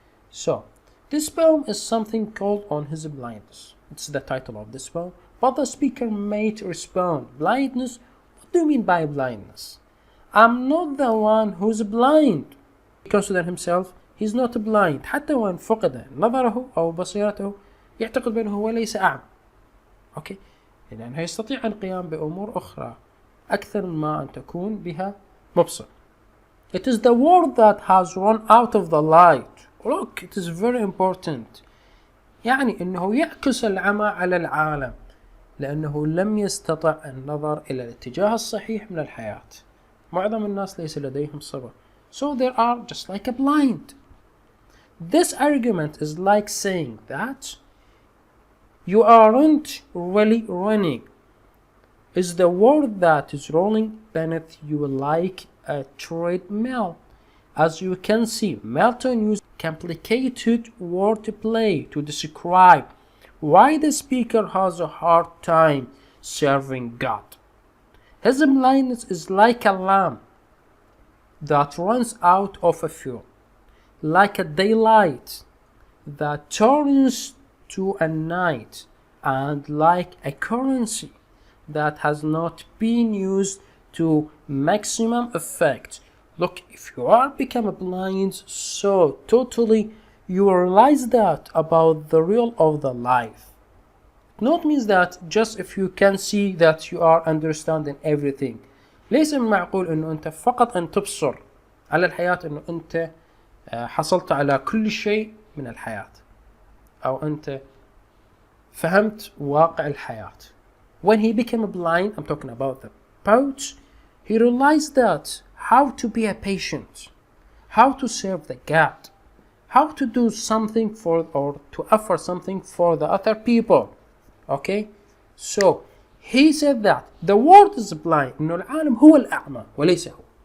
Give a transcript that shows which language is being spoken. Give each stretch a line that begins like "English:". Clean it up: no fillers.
English: So, this poem is something called On His Blindness. It's the title of this poem. But the speaker might respond, blindness? What do you mean by blindness? I'm not the one who's blind. He considers himself, he's not blind.
Arabic: حتى وإن فقد نظره أو بصيرته يعتقد بأنه هو ليس أعمى. أوكي؟ لأنه يستطيع القيام بأمور أخرى أكثر مما أن تكون بها مبصر.
English: It is the world that has run out of the light. Look, it is very important.
Arabic: يعني أنه يعكس العمى على العالم لأنه لم يستطع النظر إلى الاتجاه الصحيح من الحياة. معظم الناس ليس لديهم صبر.
English: So they are just like a blind. This argument is like saying that you aren't really running. It's the world that is rolling beneath you like a treadmill. As you can see, Milton used complicated wordplay to describe why the speaker has a hard time serving God. His blindness is like a lamp that runs out of a fuel, like a daylight that turns to a night, and like a currency that has not been used to maximum effect. Look, if you are become blind so totally, you realize that about the real of the life. not means that just if you can see that you are understanding everything.
Arabic: ليس من معقول انه انت فقط ان تبصر على الحياة انه انت حصلت على كل شيء من الحياة او انت فهمت واقع الحياة.
English: When he became blind, I'm talking about the poet, he realized that how to be a patient, how to serve the God, how to do something for or to offer something for the other people. Okay, so he said that the world is blind,
Arabic: إنه العالم هو الأعمى وليس هو.